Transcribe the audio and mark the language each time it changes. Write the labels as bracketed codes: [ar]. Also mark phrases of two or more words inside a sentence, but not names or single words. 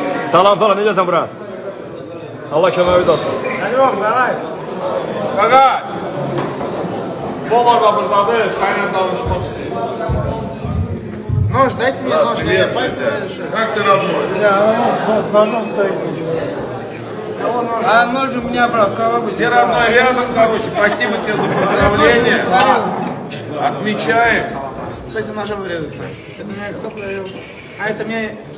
[az] Salam falan, necəsən bura? Allah köməyiniz olsun. [ru] Yok, давай. [az] Qaqa, Bola da buradadır, səninlə danışmaq istəyir. [ru] Нож, дайте мне нож, я пальцем решу. Как ты родной? С ножом стоит. Кого нож? А нож у меня, брат, все равно рядом, короче. Спасибо тебе за поздравление. Отмечаем. С этим ножом врезаться. Это мне кто подарил? А это мне...